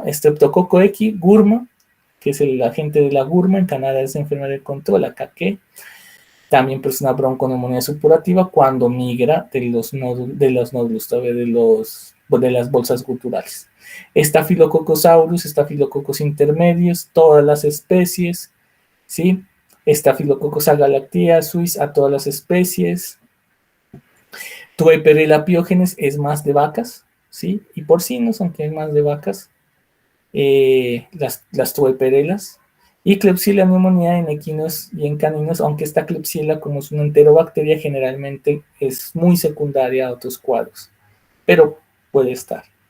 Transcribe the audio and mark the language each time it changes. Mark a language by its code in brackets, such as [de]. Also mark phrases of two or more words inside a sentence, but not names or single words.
[es] Streptococo X, Gurma, que es el agente de la Gurma, en Canadá es enfermedad de control, acá que también produce una bronconeumonía supurativa cuando migra de los nódulos, de las bolsas guturales. Staphylococcus aureus, Staphylococcus intermedios, todas las especies, ¿sí? Staphylococcus agalactiae, suis, a todas las especies. Tueperella piógenes es más de vacas, ¿sí? Y porcinos, aunque es más de vacas. Las tueperelas. Y Klebsiella pneumoniae en equinos y en caninos, aunque esta Klebsiella, como es una enterobacteria, generalmente es muy secundaria a otros cuadros, pero puede estar.